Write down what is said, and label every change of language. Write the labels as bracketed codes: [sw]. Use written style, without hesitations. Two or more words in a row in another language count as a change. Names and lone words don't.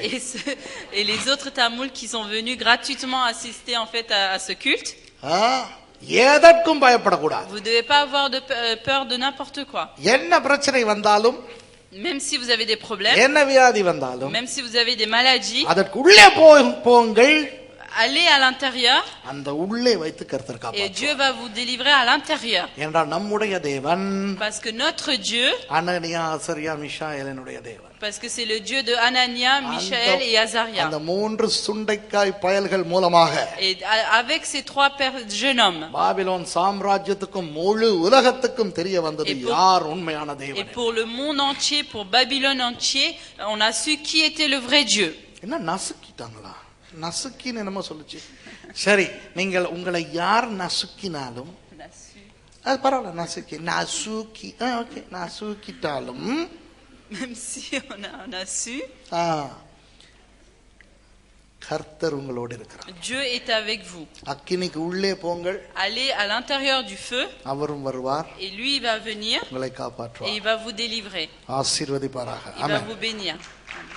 [fr] et les autres Tamouls qui sont venus gratuitement assister en fait à ce culte, [ta] எதற்கும் பயப்படக்கூடாது. [fr] vous devez pas avoir peur de n'importe quoi. [ta] என்ன பிரச்சனை வந்தாலும், [fr] Même si vous avez des problèmes, [ta] என்ன வியாதி வந்தாலும், [fr] même si vous avez des maladies, [ta] அதற்கு உள்ளே போங்கள், [fr] allez à l'intérieur [ta] அந்த உள்ளே வைத்து கர்த்தர் [fr] et [ta] காப்பாற்றுவார். [fr] Dieu va vous délivrer à l'intérieur. [ta] என்றால் நம்முடைய தேவன் [fr] Parce que notre Dieu, [ta] அனனியா, அசரியா, மிஷாயேலினுடைய தேவன். [fr] parce que c'est le Dieu de Anania, Michaël et Azaria. [ta] அந்த மூன்று சுண்டைக்காய் பயல்கள் மூலமாக [fr] Et avec ces 3 jeunes hommes, [ta] பாபிலோன் சாம்ராஜ்யத்துக்கும் முழு உலகத்துக்கும் தெரிய வந்தது யார் உண்மையான [fr] et [ta] தேவன். [fr] pour le monde entier, pour Babylone entier, on a su qui était le vrai Dieu. [ta] என்ன நசுக்கிட்டாங்களா? நசுக்கின்னு என்னமோ சொல்லுச்சு. சரி, நீங்கள் உங்களை யார் நசுக்கினாலும் அது பரவாயில்ல, நசுக்கி ஓகே, நசுக்கிட்டாலும் [fr] Même si on a su, [ta] கர்த்தர் உங்களோடு இருக்கிறார். [fr] Dieu est avec vous. [ta] அக்கினிக்கு உள்ளே போங்கள். [fr] Allez à l'intérieur du feu. [ta] அவரும் வருவார். [fr] Et lui il va venir. [ta] உங்களை காப்பாற்றுவார். [fr] Et il va vous délivrer. [ta] ஆசீர்வதிப்பாராக. [fr] Il va vous bénir.